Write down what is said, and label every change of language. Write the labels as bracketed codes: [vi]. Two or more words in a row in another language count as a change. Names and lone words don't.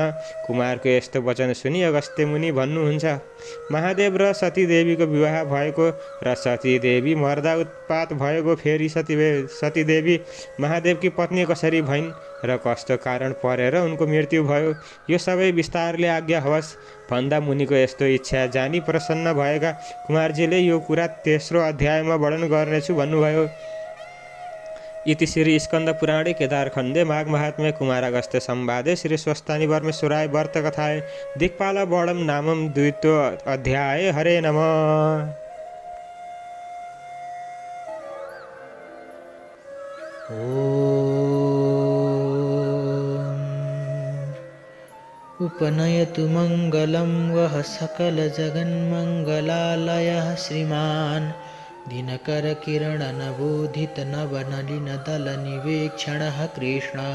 [ne] कुमारको यस्तो वचन सुनि अगस्त्य मुनि भन्नुहुन्छ, महादेव र सतीदेवीको विवाह भएको र सतीदेवी मर्दा उत्पात भएको, फेरि सतीदेवी महादेवकी पत्नी कसरी भइन् र कस्तो कारण परेर उनको मृत्यु भयो, यो सबै विस्तारले आज्ञा होस् भन्दा मुनिको यस्तो इच्छा जानी प्रसन्न भएका कुमारजीले यो कुरा तेस्रो अध्यायमा वर्णन गर्नेछु भन्नुभयो। [sa] इति श्री स्कंद पुराणे केदारखण्डे माघ महात्म्ये कुमारागस्त्य संवादे श्री स्वस्तानि परमेश्वराय व्रत कथाय दिक्पाल वर्णम नामम द्वितीयो अध्याय। हरे नमः। उपनयतु मङ्गलं वः सकलजगन्मङ्गलालयः श्रीमान् दिनकरकिरणनवोदितनवनलिनदलनिवेक्षणः कृष्णः।